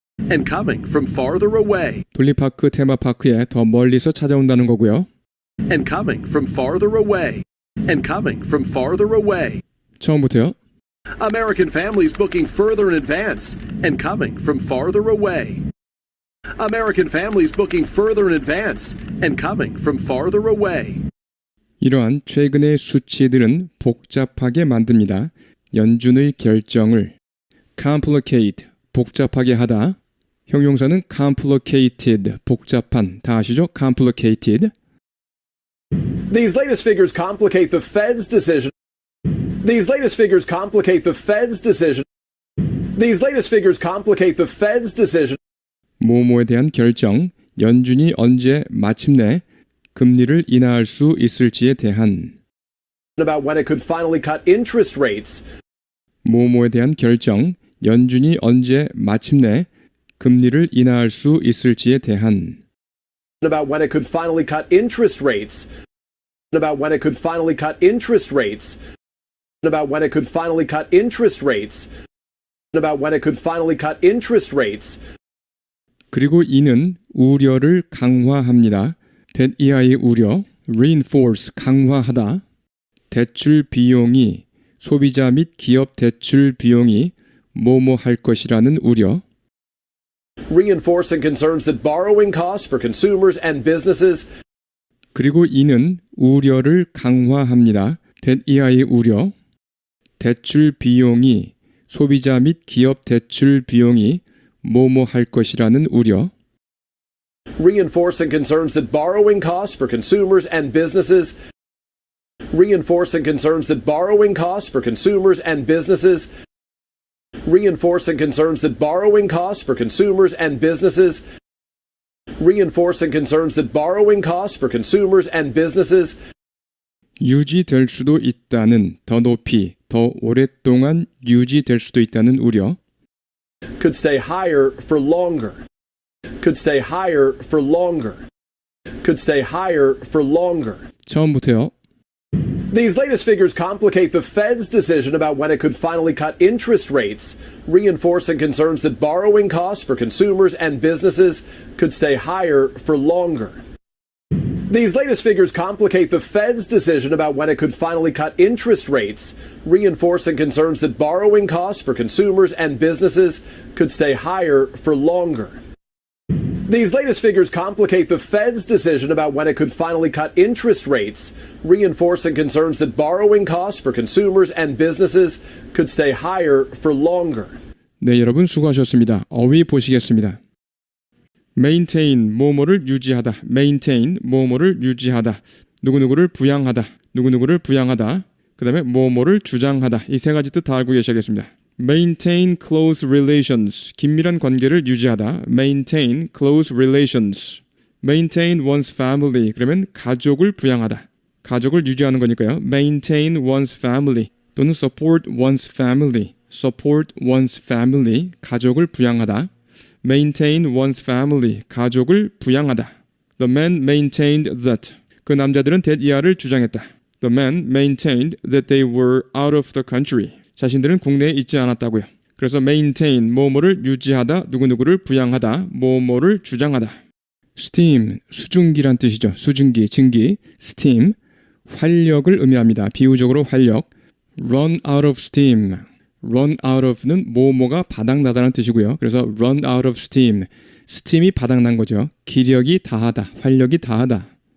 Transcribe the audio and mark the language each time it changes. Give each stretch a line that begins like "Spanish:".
English: And coming from farther away.
Korean: 돌리파크 테마파크에 더 멀리서 찾아온다는 거고요.
English: And coming from farther away. And coming from farther away.
Korean: 처음부터요.
English: American families booking further in advance and coming from farther away. American families booking further in advance and coming from farther away.
Korean: 이러한 최근의 수치들은 복잡하게 만듭니다. 연준의 결정을 complicate, 복잡하게 하다. 형용사는 complicated, 복잡한. 다 아시죠? complicated.
English: These latest figures complicate the Fed's decision. These latest figures complicate the Fed's decision. These latest figures complicate the Fed's decision.
Korean: 뭐뭐에 대한 결정, 연준이 언제 마침내 금리를 인하할 수 있을지에 대한
English: About when it could finally cut interest rates.
Korean: 뭐뭐에 대한 결정, 연준이 언제 마침내 금리를 인하할 수 있을지에 대한
English: About when it could finally cut interest rates. About when it could finally cut interest rates. About when it could finally cut interest rates. About when it could finally cut interest rates.
Korean: 그리고 이는 우려를 강화합니다. 대이하의 우려, reinforce, 강화하다. 대출 비용이, 소비자 및 기업 대출 비용이 뭐뭐 할 것이라는 우려.
English: Reinforcing concerns that borrowing costs for consumers and businesses.
Korean: 그리고 이는 우려를 강화합니다. 대이하의 우려. 대출 비용이, 소비자 및 기업 대출 비용이 뭐뭐 할 것이라는 우려.
English: Reinforcing concerns that borrowing costs for consumers and businesses. Reinforcing concerns that borrowing costs for consumers and businesses. Reinforcing concerns that borrowing costs for consumers and businesses. Reinforcing concerns that borrowing costs for consumers and businesses.
Korean: 유지될 수도 있다는, 더 높이, 더 오랫동안 유지될 수도 있다는 우려.
English: Could stay higher for longer. Could stay higher for longer. Could stay higher for longer.
Korean: 처음부터요.
English: These latest figures complicate the Fed's decision about when it could finally cut interest rates, reinforcing concerns that borrowing costs for consumers and businesses could stay higher for longer. These latest figures complicate the Fed's decision about when it could finally cut interest rates, reinforcing concerns that borrowing costs for consumers and businesses could stay higher for longer. These latest figures complicate the Fed's decision about when it could finally cut interest rates, reinforcing concerns that borrowing costs for consumers and businesses could stay higher for longer.
Korean: 네, 여러분 수고하셨습니다. 어휘 보시겠습니다. maintain, 뭐뭐를 유지하다. maintain, 뭐뭐를 유지하다. 누구누구를 부양하다. 누구누구를 부양하다. 그 다음에 뭐뭐를 주장하다. 이 세 가지 뜻 다 알고 계셔야겠습니다.
English: maintain close relations,
Korean: 긴밀한 관계를 유지하다.
English: maintain close relations. maintain one's family,
Korean: 그러면 가족을 부양하다. 가족을 유지하는 거니까요.
English: maintain one's family 또는 support one's family. support one's family,
Korean: 가족을 부양하다.
English: maintain one's family, 가족을 부양하다. The man maintained that,
Korean: 그 남자들은 that 이하를 주장했다.
English: The men maintained that they were out of the country.
Korean: 자신들은 국내에 있지 않았다고요. 그래서 maintain, 뭐뭐를 유지하다, 누구누구를 부양하다, 뭐뭐를 주장하다. steam, 수증기란 뜻이죠. 수증기, 증기. steam, 활력을 의미합니다. 비유적으로 활력. run out of steam. run out of는 뭐뭐가 바닥나다라는 뜻이고요. 그래서 run out of steam, steam이 바닥난 거죠. 기력이 다하다, 활력이 다하다.